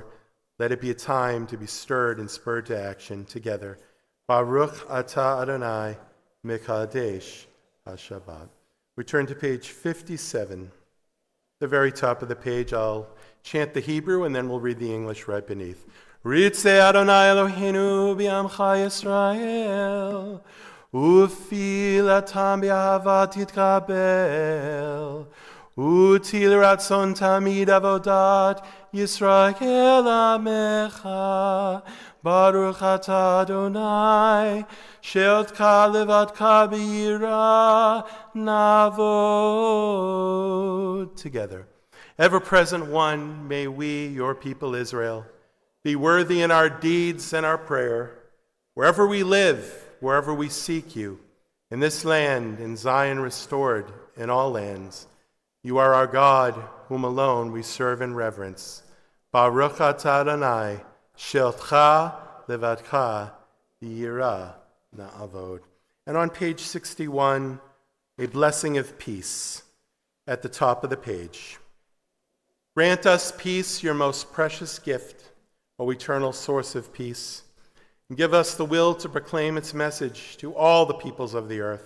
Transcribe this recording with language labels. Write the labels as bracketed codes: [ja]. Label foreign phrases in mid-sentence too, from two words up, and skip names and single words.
[en] Let it be a time to be stirred and spurred to action together. [he] ברוך אתה אדוני, מקדש השבת. [en] We turn to page 57. The very top of the page, I'll chant the Hebrew and then we'll read the English right beneath. [he] רצה אדוני אלוהינו בעמך ישראל, ותפילתם באהבה תקבל, ותהי לרצון תמיד עבודת ישראל עמך. ברוך אתה אדוני, שאותך לבדך ביראה נעבוד. [en] Together. Ever-present one, may we, your people Israel, be worthy in our deeds and our prayer, wherever we live, wherever we seek you, in this land, in Zion restored, in all lands. You are our God, whom alone we serve in reverence. [he] ברוך אתה אדוני, שאותך לבדך ביראה נעבוד. [en] And on page 61, a blessing of peace at the top of the page. Grant us peace, your most precious gift, O eternal source of peace, and give us the will to proclaim its message to all the peoples of the earth.